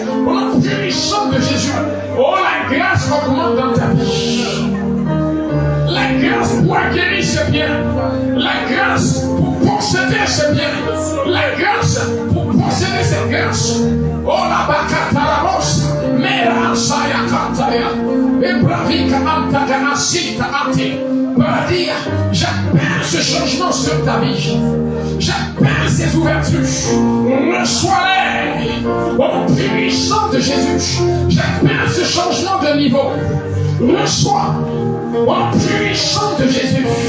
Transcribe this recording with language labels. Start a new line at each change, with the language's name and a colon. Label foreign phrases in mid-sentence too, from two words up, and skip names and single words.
French: Au nom puissant de Jésus. Oh, la grâce augmente dans ta vie. La grâce pour acquérir ce bien. La grâce pour posséder ce bien. La grâce pour posséder cette grâce. Oh, la bakata la bosse. Mera saya kataya. Ebravika antagana sita ati. Paradia, j'appelle ce changement sur ta vie. J'appelle ces ouvertures. Reçois-les au nom puissant de Jésus. J'appelle ce changement de niveau. Reçois au nom puissant de Jésus.